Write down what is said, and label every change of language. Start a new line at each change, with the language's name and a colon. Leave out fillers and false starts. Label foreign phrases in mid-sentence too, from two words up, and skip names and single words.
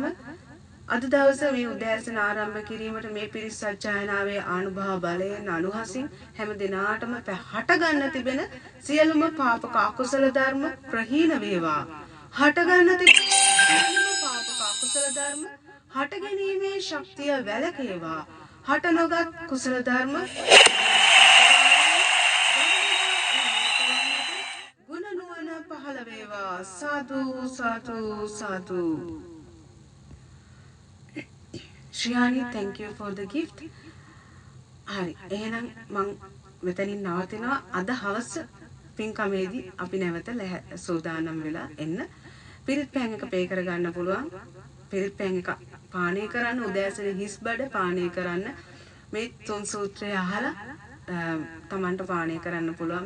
Sinhala: අද දවසේ මේ උදෑසන ආරම්භ කිරීමට මේ පිරිස් සත්‍යයනාවේ ආනුභාව බලයෙන් අනුහසින් හැම දිනාටම හට ගන්න තිබෙන සියලුම පාපක අකුසල ධර්ම ප්‍රහීන වේවා. හට ගන්න තිබෙන සියලුම පාපක අකුසල ධර්ම හට ගැනීමේ ශක්තිය වැළකේවා. හට නොගත් කුසල ධර්ම ගුණ නුවණ පහළ වේවා. සාදු සාදු සාදු.
English: Shriyani, thank you for the gift.
Sinhala: හරි. එහෙනම් මම මෙතනින් නවතිනවා. අද හවස පින්කමේදී අපි නැවත සූදානම් වෙලා එන්න. පිරිත් පෑන් එක පේ කර ගන්න පුළුවන්. පිරිත් පෑන් එක පානය කරන්න උදෑසන හිස් බඩ පානය කරන්න මේ තුන් සූත්‍රය අහලා තමන්ට පානය කරන්න පුළුවන්.